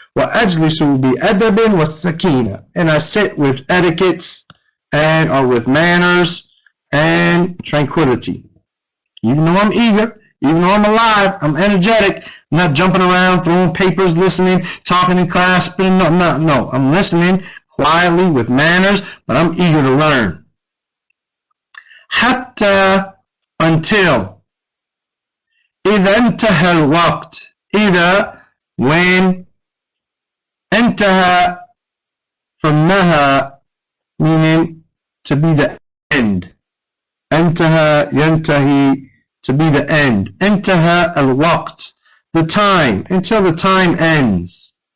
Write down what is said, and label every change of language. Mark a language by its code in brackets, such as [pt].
[ar] وَأَجْلِسُ بِأَدَبٍ وَالسَّكِينَةٍ, [en] and I sit with etiquettes and or with manners and tranquility. Even though I'm eager, even though I'm alive, I'm energetic, I'm not jumping around, throwing papers, listening, talking in class, spinning, no, I'm listening quietly with manners, but I'm eager to learn. [ar] حتى, until. إذا انتهى الوقت, [en] either when. [ar] انتهى, [en] from naha, meaning to be the end. [ar] انتهى ينتهي, [en] to be the end. [ar] انتهى الوقت, [en] the time, until the time ends.